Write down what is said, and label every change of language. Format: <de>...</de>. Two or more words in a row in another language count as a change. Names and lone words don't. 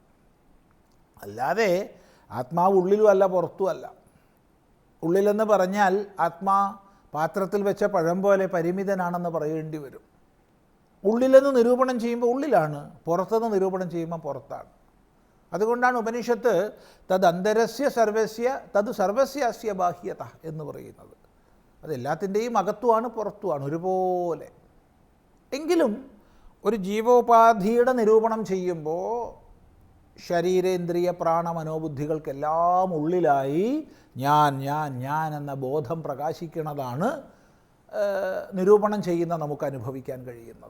<ml>അല്ലാതെ ആത്മാവ് ഉള്ളിലും അല്ല പുറത്തും അല്ല. ഉള്ളിലെന്ന് പറഞ്ഞാൽ ആത്മാ പാത്രത്തിൽ വെച്ച പഴം പോലെ പരിമിതനാണെന്ന് പറയേണ്ടി വരും. ഉള്ളിലെന്ന് നിരൂപണം ചെയ്യുമ്പോൾ ഉള്ളിലാണ്, പുറത്തുനിന്ന് നിരൂപണം ചെയ്യുമ്പോൾ പുറത്താണ്. അതുകൊണ്ടാണ് ഉപനിഷത്ത്</ml> <sa>തദ് അന്തരസ്യ സർവസ്യ തത് സർവസ്യ അസ്യ ബാഹ്യത</sa> <ml>എന്ന് പറയുന്നത്. അതെല്ലാത്തിൻ്റെയും അകത്തുമാണ് പുറത്തുമാണ് ഒരുപോലെ. എങ്കിലും ഒരു ജീവോപാധിയുടെ നിരൂപണം ചെയ്യുമ്പോൾ ശരീരേന്ദ്രിയ പ്രാണ മനോബുദ്ധികൾക്കെല്ലാം ഉള്ളിലായി ഞാൻ ഞാൻ ഞാൻ എന്ന ബോധം പ്രകാശിക്കുന്നതാണ് നിരൂപണം ചെയ്യുന്ന നമുക്ക് അനുഭവിക്കാൻ കഴിയുന്നത്.</ml>